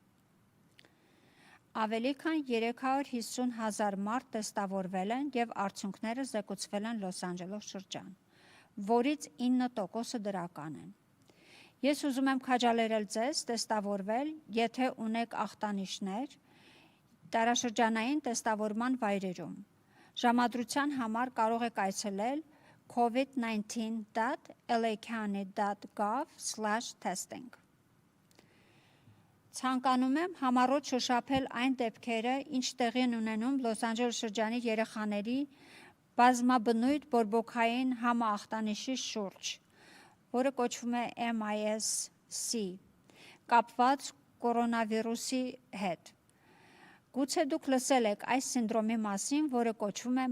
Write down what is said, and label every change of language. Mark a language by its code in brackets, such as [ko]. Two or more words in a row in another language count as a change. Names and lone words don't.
[hy] Ավելի քան 350,000 մարդ տեստավորվել են և արդյունքները զեկուցվել են Լոս Անջելես շրջան, որից 9%-ը դրական են։ Ես ուզում եմ քաջալերել ձեզ տեստավորվել, եթե ունեք ախտանիշներ դարաշրջանային տեստավորման վայրերում։ Ժամադրության համար կարող եք այցելել covid19.lacounty.gov/testing։ Ցանկանում եմ համառոտ շոշափել այն դեպքերը, ինչ տեղի են ունենում Լոս Անջելես շրջանի երեխաների բազմաբնույթ բորբոքային համաախտանիշի շուրջ, որը կոչվում է MIS-C, կապված կորոնավիրուսի հետ։ Գուցե դուք լսել եք այս սինդրոմի մասին, որը կոչվում է